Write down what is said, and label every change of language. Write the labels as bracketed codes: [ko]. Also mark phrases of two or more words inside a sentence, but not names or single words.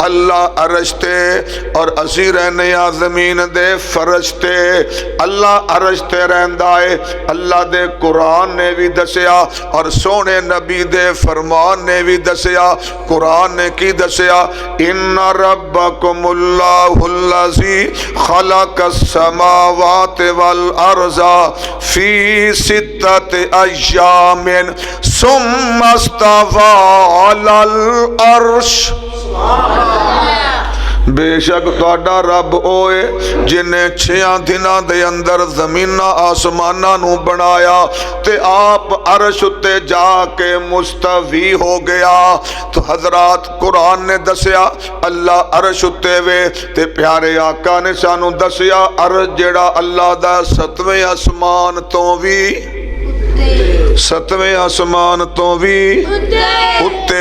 [pa] اللہ عرش تے اور اسی رہنے آ زمین دے فرش تے. اللہ عرش تے رہندا ہے. اللہ دے قرآن نے بھی دسیا اور سوہنے نبی دے فرمان نے بھی دسیا. قرآن نے کی دسیا? [ar] إن ربكم الله الذي خلق السماوات والأرض في ستة أيام ثم استوى على العرش. [pa] بے شک تہاڈا رب اوئے جنہیں 6 دناں دے اندر زمیناں آسماناں نوں بنایا تے آپ عرش اتے جا کے مستوی ہو گیا. تو حضرات قرآن نے دسیا اللہ عرش اتے وے تے پیارے آقا نے سانوں دسیا عرش جیہڑا اللہ دا 7ویں آسمان تو بھی 7ویں آسمان تو بھی اتے.